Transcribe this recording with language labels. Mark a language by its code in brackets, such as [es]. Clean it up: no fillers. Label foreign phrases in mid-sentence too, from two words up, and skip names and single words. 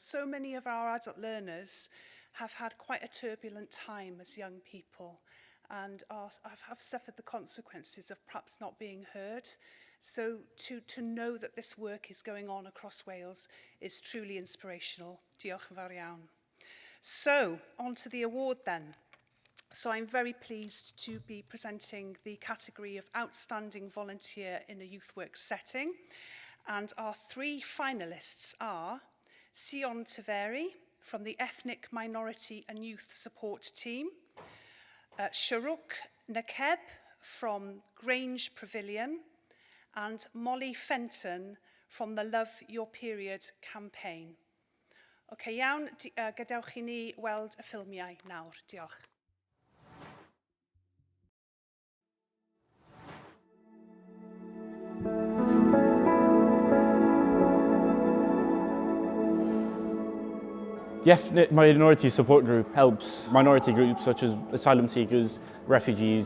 [en] So many of our adult learners have had quite a turbulent time as young people and have suffered the consequences of perhaps not being heard. So to know that this work is going on across Wales is truly inspirational. [cy] Diolch yn fawr iawn. [en] So, on to the award then. So I'm very pleased to be presenting the category of Outstanding Volunteer in a Youth Work Setting. And our three finalists are Sion Taveri from the Ethnic Minority and Youth Support Team, Sharuk Nakeb from Grange Pavilion, and Molly Fenton from the Love Your Period campaign. [cy] OK, iawn, gadewch I ni weld y ffilmiau nawr. Diolch. [en] The Ethnic Minority Support Group helps minority groups such as asylum seekers, refugees.